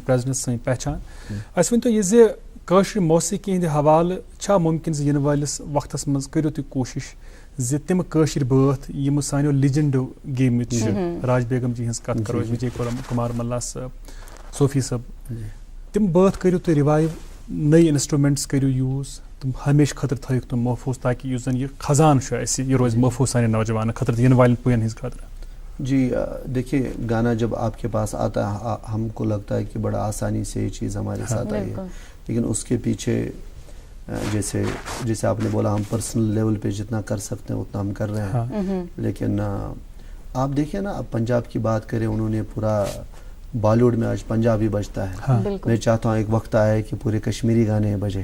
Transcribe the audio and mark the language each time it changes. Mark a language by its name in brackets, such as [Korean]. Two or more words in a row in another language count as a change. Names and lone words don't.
[Kashmiri] پرٛزنس سٲنۍ پہچان اَسہِ ؤنۍتو یہِ زِ کٲشِر موسیقی ہِنٛدِ حوالہٕ چھا مُمکِن زِ یِنہٕ وٲلِس وقتس منٛز کٔرِو تُہۍ کوٗشِش زِ تِم کٲشِر بٲتھ یِم سانیو لیجنڈو گیمٕتۍ چھِ راج بیگم جی ہٕنٛز کتھ کرو وجے کُمار ملا صٲب صوفی صٲب تِم بٲتھ کٔرِو تُہۍ رِوایو نٔے انسٹرومینٹس کٔرِو یوٗز تِم ہمیشہِ خٲطرٕ تھٲیِکھ تِم محفوٗظ تاکہِ یُس زن یہِ خزانہٕ چھُ اَسہِ یہِ روزِ محفوٗظ سانٮ۪ن نوجوانن خٲطرٕ تہٕ یِنہٕ والٮ۪ن پُیَن ہٕنٛدِ خٲطرٕ. [Urdu] جی دیکھیے گانا جب آپ کے پاس آتا ہے ہم کو لگتا ہے کہ بڑا آسانی سے یہ چیز ہمارے ساتھ آئی ہے لیکن اس کے پیچھے جیسے آپ نے بولا ہم [English] personal level [Urdu] پہ جتنا کر سکتے ہیں اتنا ہم کر رہے ہیں لیکن آپ دیکھیں نا اب پنجاب کی بات کریں انہوں نے پورا بالی ووڈ میں آج پنجابی بجتا ہے میں چاہتا ہوں ایک وقت آئے کہ پورے کشمیری گانے بجے